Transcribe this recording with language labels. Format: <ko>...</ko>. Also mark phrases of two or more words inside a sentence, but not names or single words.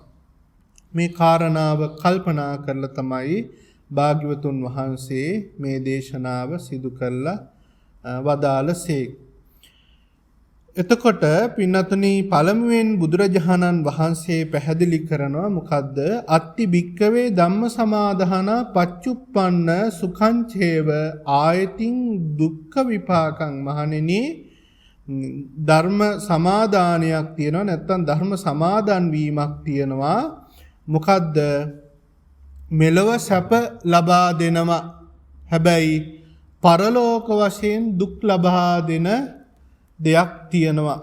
<si>මේ කාරණාව කල්පනා කරලා තමයි භාග්‍යවතුන් වහන්සේ මේ දේශනාව සිදු කළා වදාළසේ. එතකොට පින්නතුනි පළමුවෙන් බුදුරජාණන් වහන්සේ පැහැදිලි කරනවා මොකද්ද?</si> <pi>අත්ති භික්කවේ ධම්ම සමාදාන පච්චුප්පන්න සුඛං චේව ආයතින් දුක්ඛ විපාකං.</pi> <si>මහණෙනි ධර්ම සමාදානයක් තියෙනවා, නැත්නම් ධර්ම සමාදන් වීමක් තියෙනවා. මොකද්ද? මෙලව සැප ලබා දෙනවා. හැබැයි පරලෝක වශයෙන් දුක් ලබා දෙන දෙයක් තියෙනවා.</si>